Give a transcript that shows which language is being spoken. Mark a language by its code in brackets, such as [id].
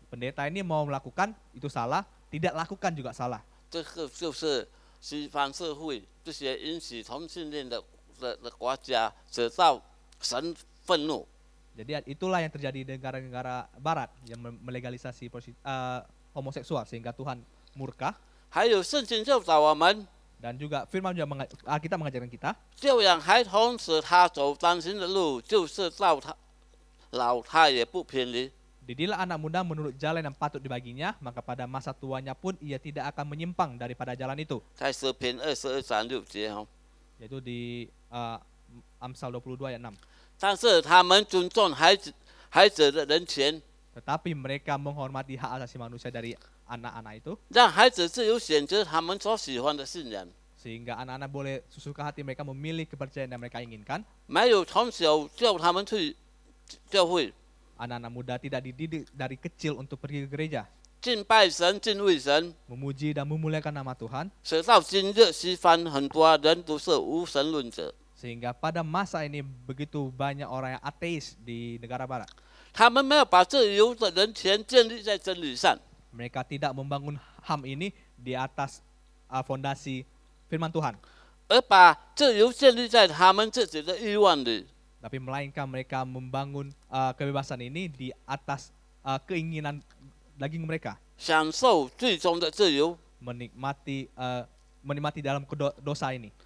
[id] Pendeta ini mau melakukan itu salah, tidak lakukan juga salah. [zh] 这个就是西方社会这些允许同性恋的国家得到神愤怒。 [id] Jadi itulah yang terjadi di negara-negara barat yang melegalisasi homoseksual sehingga Tuhan murka. [zh] 还有圣经教导我们， [id] Dan juga firman juga Alkitab mengajarkan kita, [zh] 教养孩童使他走当行的路，就是到他老他也不偏离。 [id] didilah anak muda menurut jalan yang patut dibaginya, maka pada masa tuanya pun ia tidak akan menyimpang daripada jalan itu. [zh] 在诗篇22章6节哦， [id] Yaitu di Amsal 22 ayat 6. [zh] 但是他们尊重孩子的人权， [id] Tetapi mereka menghormati hak asasi manusia dari anak-anak itu, [zh] 让孩子自由选择他们所喜欢的信仰。 [id] sehingga anak-anak boleh sesuka hati mereka memilih kepercayaan yang mereka inginkan. [zh] 没有从小叫他们去教会 [id] Anak-anak muda tidak dididik dari kecil untuk pergi ke gereja, [zh] 敬拜神、敬畏神， [id] memuji dan memuliakan nama Tuhan, [zh] 直到今日，西方很多人都是无神论者， [id] sehingga pada masa ini begitu banyak orang yang ateis di negara barat. [zh] 他们没有把自由的人权建立在真理上， [id] Mereka tidak membangun HAM ini di atas fondasi firman Tuhan, [zh] 而把自由建立在他们自己的欲望里。 [id] tapi melainkan mereka membangun kebebasan ini di atas keinginan daging mereka, [zh] 享受最终的自由， [id] menikmati dalam dosa ini.